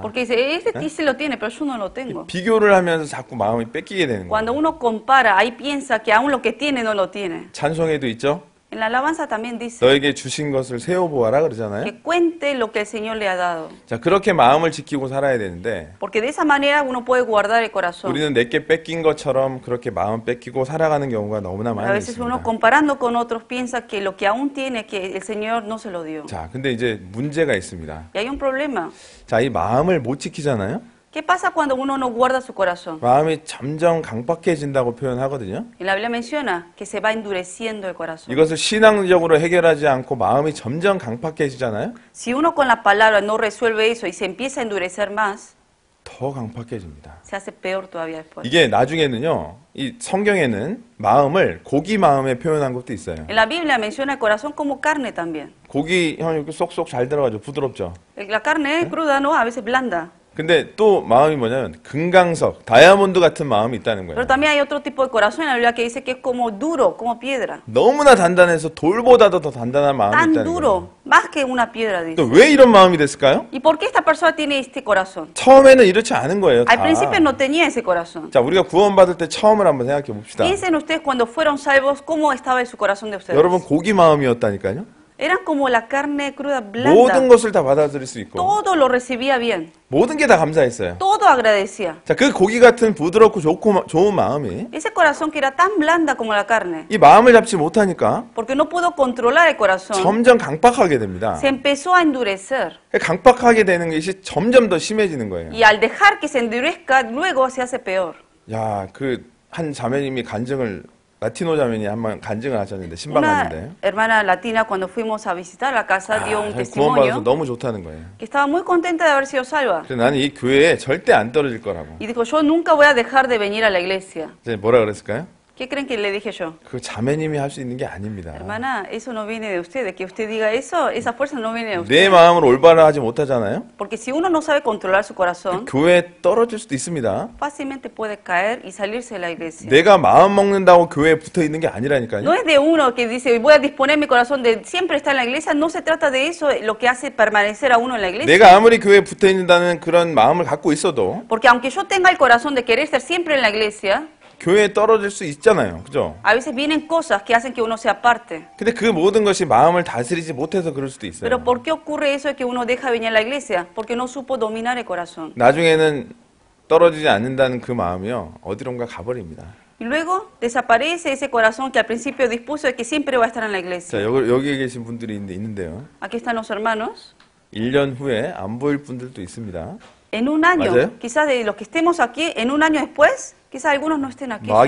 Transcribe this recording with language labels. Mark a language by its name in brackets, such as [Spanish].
[Spanish] Porque dice, este sí lo tiene, pero yo no lo tengo. [Korean] 비교를 하면서 자꾸 마음이 뺏기게 되는 [Spanish] Cuando [Korean] 거예요. [Spanish] uno compara, ahí piensa que aún lo que tiene no lo tiene. [Korean] 찬송에도 있죠. [Spanish] En la alabanza también dice [Korean] 너에게 주신 것을 세어보아라 그러잖아요. [Spanish] que cuente lo que el Señor le ha dado. [Korean] 자, 그렇게 마음을 지키고 살아야 되는데 [Spanish] Porque de esa manera uno puede guardar el corazón. [Korean] 우리는 내게 뺏긴 것처럼 그렇게 마음 뺏기고 살아가는 경우가 너무나 [Spanish] A [Korean] 많이 [Spanish] veces uno [Korean] 있습니다. [Spanish] comparando con otros piensa que lo que aún tiene, que el Señor no se lo dio. [Korean] 자, 근데 이제 문제가 있습니다. [Spanish] Y hay un problema. [Korean] 자, 이 마음을 못 지키잖아요. [Spanish] ¿Qué pasa cuando uno no guarda su corazón? [Korean] 마음이 점점 강박해진다고 표현하거든요. [Spanish] En la Biblia menciona que se va endureciendo el corazón. [Korean] 이것을 신앙적으로 해결하지 않고 마음이 점점 강박해지잖아요. [Spanish] Si uno con la palabra no resuelve eso y se empieza a endurecer más, [Korean] 더 강박해집니다. [Spanish] se hace peor todavía después. [Korean] 이게 나중에는요. 이 성경에는 마음을 고기 마음에 표현한 것도 있어요. [Spanish] En la Biblia menciona el corazón como carne también. [Korean] 고기 형 이렇게 쏙쏙 잘 들어가죠. 부드럽죠. [Spanish] La carne cruda, ¿no? A veces blanda. [Korean] 근데 또 마음이 뭐냐면 금강석, 다이아몬드 같은 마음이 있다는 거예요. [Spanish] Pero también hay otro tipo de corazón en la Biblia que dice que es como duro, como piedra. [Korean] 너무나 단단해서 돌보다도 더 단단한 마음이 [Spanish] Tan [Korean] 있다는 거예요. [Spanish] duro, más que una piedra, dice. [Korean] 또 왜 이런 마음이 됐을까요? [Spanish] ¿Y por qué esta persona tiene este corazón? [Korean] 처음에는 이렇지 않은 거예요. [Spanish] Al [Korean] 다. [Spanish] principio no tenía ese corazón. [Korean] 자, 우리가 구원받을 때 처음을 한번 생각해 봅시다. [Spanish] Piensen ustedes cuando fueron salvos, cómo estaba en su corazón de ustedes. [Korean] 여러분 고기 마음이었다니까요. [Spanish] Eran como la carne cruda [Korean] 모든 [Spanish] blanda. [Korean] 것을 다 받아들일 수 있고 [Spanish] Todo lo recibía bien. [Korean] 모든 게 다 감사했어요. [Spanish] Todo agradecía. [Korean] 자, 그 고기 같은 부드럽고 좋은 마음이 [Spanish] Ese corazón que era tan blanda como la carne, [Korean] 이 마음을 잡지 못하니까 [Spanish] porque no pudo controlar el corazón, [Korean] 점점 강박하게 됩니다. [Spanish] se empezó a endurecer. [Korean] 강박하게 되는 것이 점점 더 심해지는 거예요. [Spanish] Y al dejar que se endurezca, luego se hace peor. [Korean] 야, 그 한 자매님이 간증을 라티노 자매니 한번 간증을 하셨는데 신방 [Spanish] Una [Korean] 갔는데 [Spanish] hermana latina, cuando fuimos a visitar la casa, dio un [Korean] 구원받아서 [Spanish] testimonio [Korean] 너무 좋다는 거예요. [Spanish] que estaba muy contenta de haber sido salva. [Korean] 그래서 나는 이 교회에 절대 안 떨어질 거라고. [Spanish] Y dijo, yo nunca voy a dejar de venir a la iglesia. [Korean] 이제 뭐라 그랬을까요? [Spanish] ¿Qué creen que le dije yo? [Korean] 그 자매님이 할 수 있는 게 아닙니다. [Spanish] Hermana, eso no viene de usted, de que usted diga eso, esa fuerza no viene de [Korean] 내 마음을 올바로 하지 못하잖아요. [Spanish] Porque si uno no sabe controlar su corazón, [Korean] 교회에 떨어질 수도 있습니다. [Spanish] fácilmente puede caer y salirse de la iglesia. [Korean] 내가 마음 먹는다고 교회에 붙어 있는 게 [Spanish] No [Korean] 아니라니까요. [Spanish] es de uno que dice, voy a disponer mi corazón de siempre estar en la iglesia, no se trata de eso, lo que hace permanecer a uno en la iglesia. [Korean] 내가 아무리 교회에 붙어 있는다는 그런 마음을 갖고 있어도 [Spanish] Porque aunque yo tenga el corazón de querer estar siempre en la iglesia, [Korean] 교회에 떨어질 수 있잖아요. 그죠? [Spanish] a veces vienen cosas que hacen que uno se aparte. [Korean] 근데 그 모든 것이 마음을 다스리지 못해서 그럴 수도 있어요. [Spanish] Pero ¿por qué ocurre eso de que uno deja de venir a la iglesia? Porque no supo dominar el corazón. [Korean] 나중에는 떨어지지 않는다는 그 마음이요. 어디론가 가버립니다. [Spanish] Y luego desaparece ese corazón que al principio dispuso de que siempre va a estar en la [Korean] 자, [Spanish] iglesia. [Korean] 여기 계신 분들이 있는데요. [Spanish] Aquí están los hermanos. [Korean] 1년 후에 안 보일 분들도 있습니다. [Spanish] En un año, [Korean] ¿맞아요? [Spanish] quizás de los que estemos aquí, en un año después, quizás algunos no estén aquí. ya.